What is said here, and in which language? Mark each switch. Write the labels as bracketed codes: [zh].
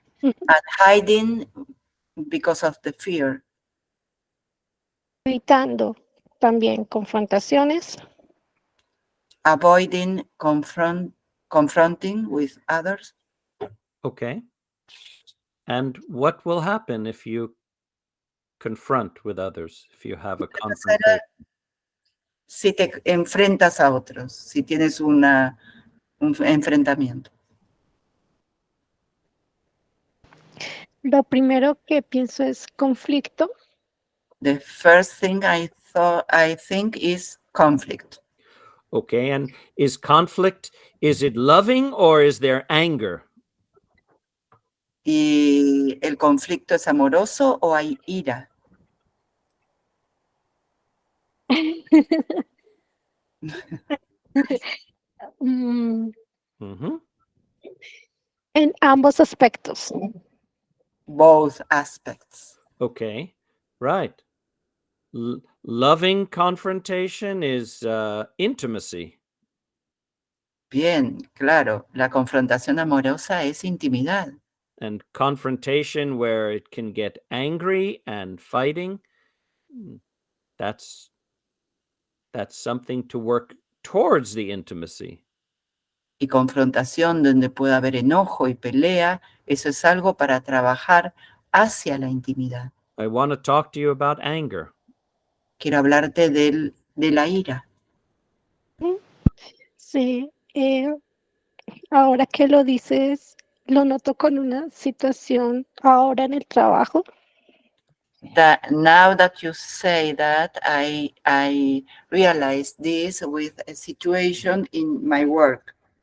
[en] and hiding because of the fear. [es] Evitando también confrontaciones. [en] Avoiding confronting with others. Okay. And what will happen if you confront with others, if you have a confrontation? [es] Si te enfrentas a otros, si tienes un enfrentamiento. Lo primero que pienso es conflicto. [en] The first thing I think is conflict. Okay, and is conflict, is it loving or is there anger? [es] ¿Y el conflicto es amoroso o hay ira? En ambos aspectos. [en] Both aspects. Okay, right. Loving confrontation is intimacy. [es] Bien, claro, la confrontación amorosa es intimidad. [en] And confrontation where it can get angry and fighting, that's something to work towards the intimacy. [es] Y confrontación donde pueda haber enojo y pelea, eso es algo para trabajar hacia la intimidad. [en] I want to talk to you about anger. [es] Quiero hablarte de la ira. Sí, ahora que lo dices, lo noto con una situación ahora en el trabajo. [en] Now that you say that, I realize this with a situation in my work.